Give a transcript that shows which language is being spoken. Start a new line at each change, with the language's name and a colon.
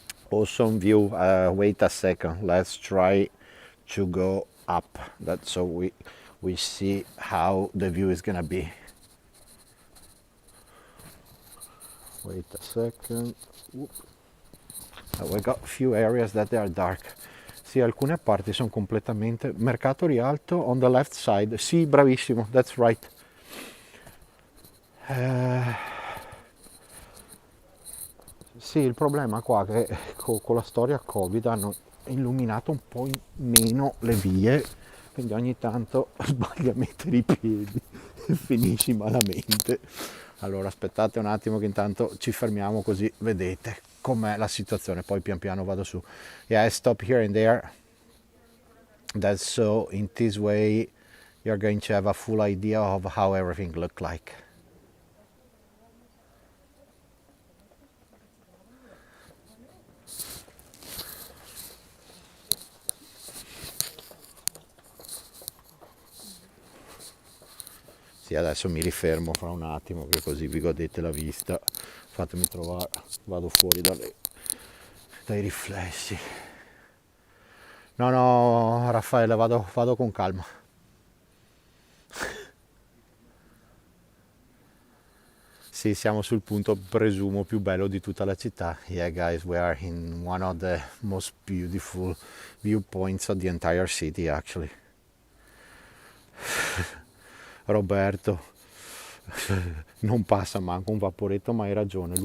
English: Awesome view. Wait a second. Let's try to go up. That's so we see how the view is gonna be. Wait a second. We got a few areas that they are dark.
Italian: Sì, alcune parti sono completamente...
English: Mercato Rialto on the left side.
Italian: Sì, bravissimo,
English: that's right.
Italian: Sì, il problema qua è che con la storia Covid hanno illuminato un po' meno le vie, quindi ogni tanto sbagli a mettere i piedi e finisci malamente. Allora aspettate un attimo che intanto ci fermiamo così vedete com'è la situazione, poi pian piano vado su.
English: Yeah, I stop here and there. That's so in this way you're going to have a full idea of how everything looked like.
Italian: Sì, adesso mi rifermo fra un attimo che così vi godete la vista. Fatemi trovare, vado fuori dai riflessi. No, no, Raffaele, vado con calma. Sì, siamo sul punto, presumo, più bello di tutta la città.
English: Yeah, guys, we are in one of the most beautiful viewpoints of the entire city, actually.
Italian: Roberto, non passa manco un vaporetto, ma hai ragione.